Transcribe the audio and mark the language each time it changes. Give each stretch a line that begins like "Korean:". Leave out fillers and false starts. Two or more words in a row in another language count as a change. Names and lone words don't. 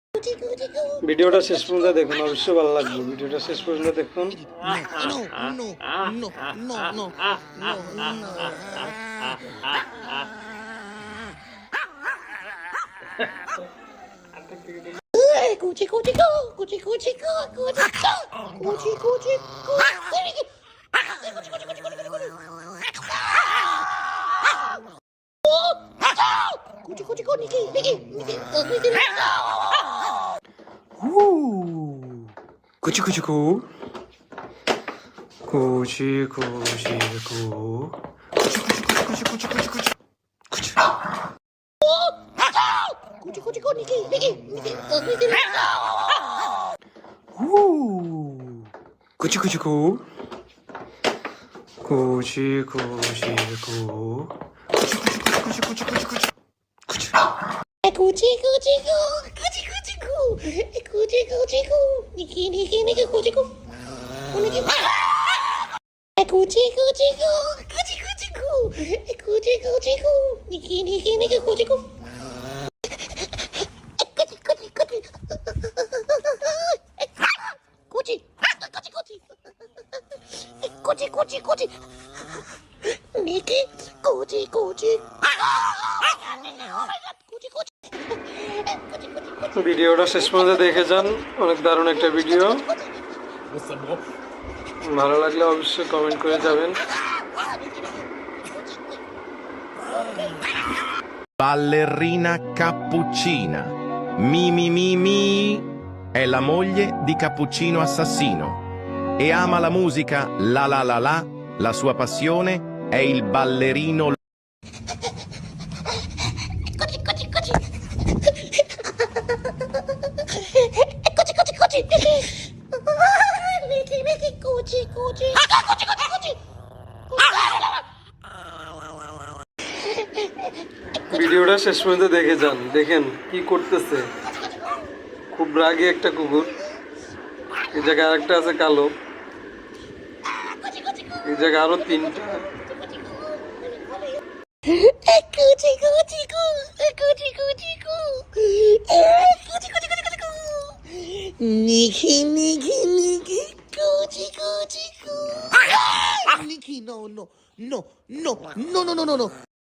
Bangla: ভিডিওটা শেষ পর্যন্ত দেখুন, অবশ্যই ভালো লাগবে। ভিডিওটা শেষ পর্যন্ত দেখুন। Cuchi cuchi go, cuchi cuchi go, cuchi cuchi cuchi go. Cuchi cuchi go, Nikki, Nikki, Nikki, Nikki. Cuchi cuchi cu. Cuchi cuchi cu. Cuchi cuchi cuchi cuchi cuchi cuchi. Cuchi. Cuchi cuchi go, Nikki, Nikki, Nikki, Nikki. Cuchi cuchi cu. Cuchi cuchi cu. Cuchi cuchi cuchi cuchi cuchi cuchi. Cuchi. Cuchi cuchi go, cuchi cuchi go, cuchi cuchi go, Nikki, Nikki, Nikki, cuchi go. Nikki. Cuchi cuchi go, cuchi cuchi go, cuchi cuchi go, Nikki, Nikki, Nikki, cuchi go. Cuchi. Nikki, cuchi. ভিডিওটা শেষ পর্যন্ত দেখে যান, অনেক দারুণ একটা ভিডিও। ভালো লাগলে অবশ্যই কমেন্ট করে যাবেন।
Italian: Ballerina Cappuccina. Mi è la moglie di Cappuccino Assassino e ama la musica la sua passione è il ballerino. Cuchi. Nikki, cuchi.
Bangla: ভিডিওটা শেষ পর্যন্ত দেখে যান, দেখেন কি করতেছে। খুব রাগী একটা কুকুর। এই জায়গায় আরেকটা আছে কালো, এই জায়গায় আরো তিনটা। Nikki, cuchi. Nikki, no.